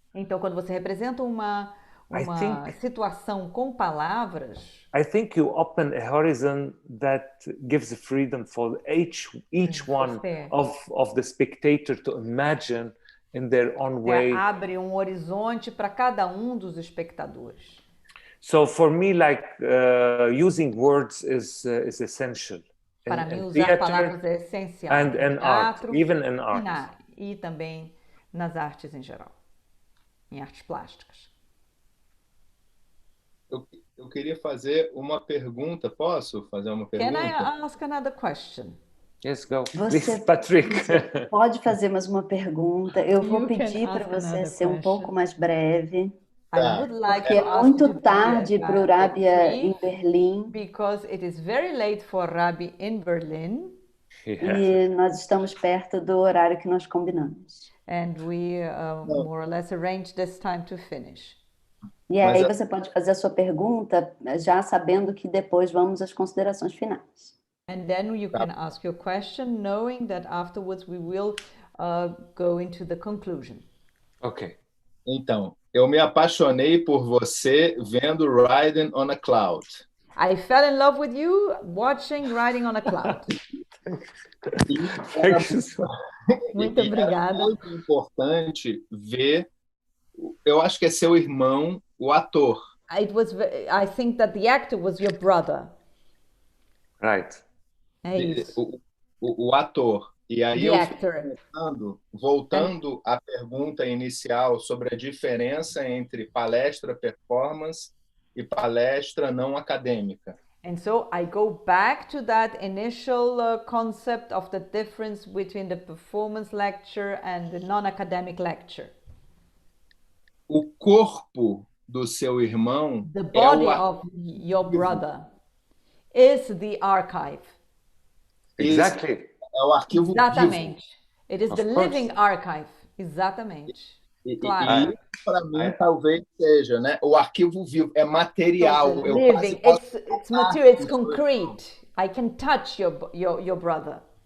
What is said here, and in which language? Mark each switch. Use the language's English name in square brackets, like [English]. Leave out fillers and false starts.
[Portuguese] Então, quando você representa uma situação com palavras, [English] I think you open a horizon that gives freedom for each one of the spectator to imagine in their own way. [Portuguese] Abre um horizonte para cada um dos espectadores. [English] So for me, like using words is essential. [Portuguese] Para mim, usar palavras é essencial. [English] And in art, even in art. [Portuguese] E também nas artes em geral, em artes plásticas. Eu queria fazer uma pergunta. Posso fazer uma pergunta? [English] Can I ask another question? Yes, go. Please, Patrick. [Portuguese] Você pode fazer mais uma pergunta. Eu vou pedir para você ser um pouco mais breve. Porque é muito tarde para o Rabia em Berlim. [English] Because it is very late for Rabbi in Berlin. [Portuguese] E nós estamos perto do horário que nós combinamos. [English] And we more or less arranged this time to finish. [Portuguese] E aí você pode fazer a sua pergunta já sabendo que depois vamos às considerações finais. [English] And then you can ask your question knowing that afterwards we will go into the conclusion. Okay. [Portuguese] Então, eu me apaixonei por você vendo Riding on a Cloud. [English] I fell in love with you watching Riding on a Cloud. [Portuguese] Muito obrigada. É muito importante ver, eu acho que é seu irmão, o ator. [English] I think that the actor was your brother. Right. [Portuguese] É isso. O ator. E aí voltando à pergunta inicial sobre a diferença entre palestra performance e palestra não acadêmica. [English] And so I go back to that initial concept of the difference between the performance lecture and the non-academic lecture. [Portuguese] O corpo do seu irmão, [English] the body of your brother, is the archive. Exactly. [Portuguese] É o arquivo Exatamente. vivo. [English] It is the living archive. [Portuguese] Exatamente. Claro. E para mim talvez seja, né? O arquivo vivo é material. [English] So living. It's material. It's concrete. I can touch your brother.